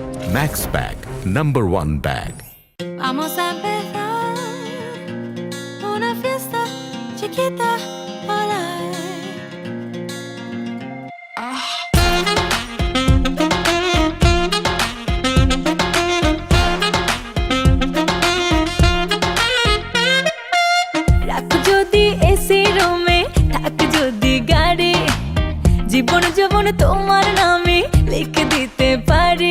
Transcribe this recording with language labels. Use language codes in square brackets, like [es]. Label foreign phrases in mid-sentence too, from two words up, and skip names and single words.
[en] Max Bag, #1 bag. [es] Vamos a empezar una fiesta chiquita, hola. [bn] রাখ যদি এসি রুমে, থাক যদি গাড়ি, জীবন যৌবন তোমার নামে লিখে দিতে পারি।